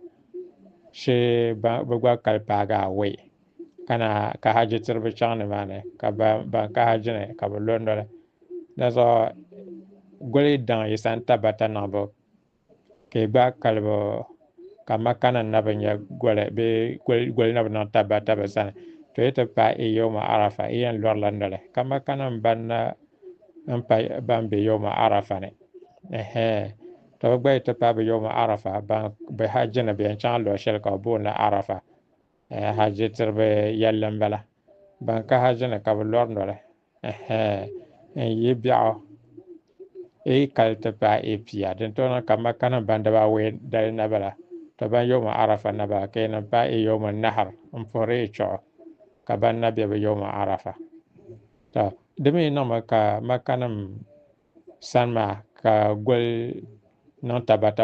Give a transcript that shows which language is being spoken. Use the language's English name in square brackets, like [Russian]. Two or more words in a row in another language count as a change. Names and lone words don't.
[Dagbani] shi bi gba kali paagi awai kana ka hajji tiribi chaŋ nimaani ka ban ka hajji ni ka bi lo noli di zuɣu goli daŋ yi san tabata niŋbu ka yi gba kalibu ka maka nim na bi nyɛ goli na bi niŋ tabata bi sani to yi ti paai [Arabic] يوم عرفة [Dagbani] yi yɛn lɔrila noli ka maka nim ban bɛ [Arabic] يوم عرفة [Dagbani] ni to bi gba yi ti paai bi [Arabic] يوم عرفة [Dagbani] bi hajji ni bi yɛn chaŋ luɣu shɛli ka bi booni arafa hajji tiribi yɛlli n bala ban ka hajji ni ka bi lɔri noli n yi biɛɣu yi kali ti paai pia din to niŋ ka maka nim ban dabaa awai dali na bala to ban [Arabic] يوم عرفة [Dagbani] na bala ka yi niŋ paai [Arabic] يوم النحر [Dagbani] n puhiri yi chuɣu ka ban na bɛ bi [Arabic] يوم عرفة [Dagbani] to di mii niŋmi ka maka nim sani maa ka goli niŋ tabata